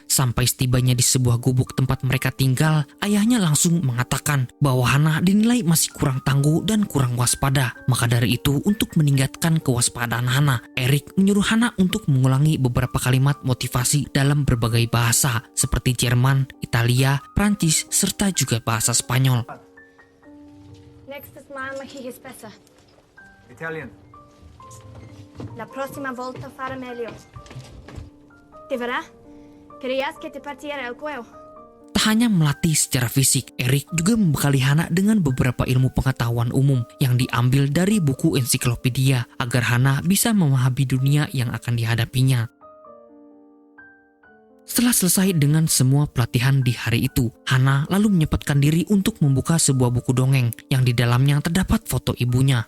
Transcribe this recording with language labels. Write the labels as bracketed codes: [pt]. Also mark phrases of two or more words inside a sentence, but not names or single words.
[id] Sampai setibanya di sebuah gubuk tempat mereka tinggal, ayahnya langsung mengatakan bahwa Hana dinilai masih kurang tangguh dan kurang waspada. Maka dari itu, untuk meningkatkan kewaspadaan Hana, Erik menyuruh Hana untuk mengulangi beberapa kalimat motivasi dalam berbagai bahasa seperti Jerman, Italia, Prancis, serta juga bahasa Spanyol. Next smile ma spessa. [it] Italian. La prossima volta fare meglio. Ti verrà? [es] Querías que te partiera el cuello. [id] Tak hanya melatih secara fisik, Erik juga membekali Hana dengan beberapa ilmu pengetahuan umum yang diambil dari buku ensiklopedia agar Hana bisa memahami dunia yang akan dihadapinya. Setelah selesai dengan semua pelatihan di hari itu, Hana lalu menyempatkan diri untuk membuka sebuah buku dongeng yang di dalamnya terdapat foto ibunya.